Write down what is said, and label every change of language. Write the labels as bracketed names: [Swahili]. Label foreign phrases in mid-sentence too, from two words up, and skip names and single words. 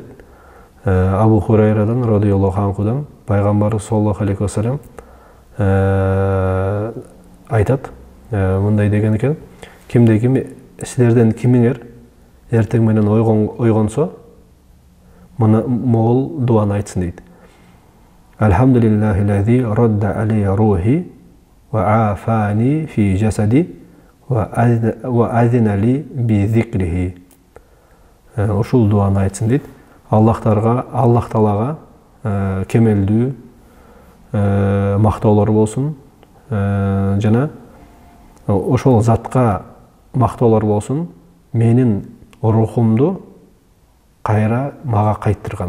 [Kyrgyz] Абу Хурайрадан радыйаллаху анхудан пайгамбарыбыз [Arabic] صلى الله عليه وسلم [Kyrgyz] айтат, мындай деген экен: кимде-ким силерден кимиңер эртең менен ойгонсо, могул дуаны айтсын дейт. [Arabic] الحمد لله الذي رد علي روحي وعافاني في جسدي وأذن لي بذكره. [Kyrgyz] ушул дуаны айтсын дейт. Аллах Таалага кемелдүү мактоолор болсун, жана ошол затка мактоолор болсун, менин рухумду кайра мага кайттырган.